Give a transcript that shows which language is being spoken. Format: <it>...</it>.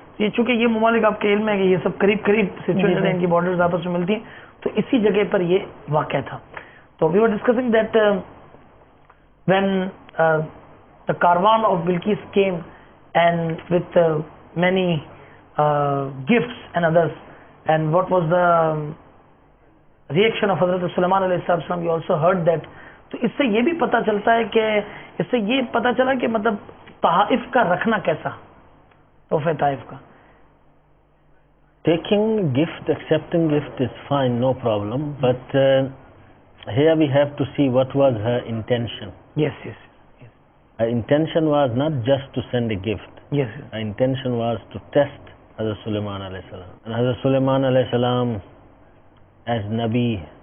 <ur>یہ چونکہ یہ ممالک آپ کے علم ہے کہ یہ سب قریب قریب سچویٹڈ ہیں، ان کی بارڈرز آپس میں ملتی ہیں، تو اسی جگہ پر یہ واقع تھا.</ur> <en>تو we were discussing that when the caravan of Bilqis came and with many gifts and others and what was the reaction of حضرت Sulaiman علیہ السلام. You also heard that.</en> <ur>تو اس سے یہ بھی پتہ چلتا ہے کہ اس سے یہ پتہ چلا کہ مطلب تحائف کا رکھنا کیسا، تحفہ طائف کا.</ur> <en>Taking gift, accepting gift is fine, no problem. But here we have to see what was her intention. Yes. Her intention was not just to send a gift. Yes. Her intention was to test Hazrat Sulaiman alayhi salam. And Hazrat Sulaiman alayhi salam as Nabi.</en>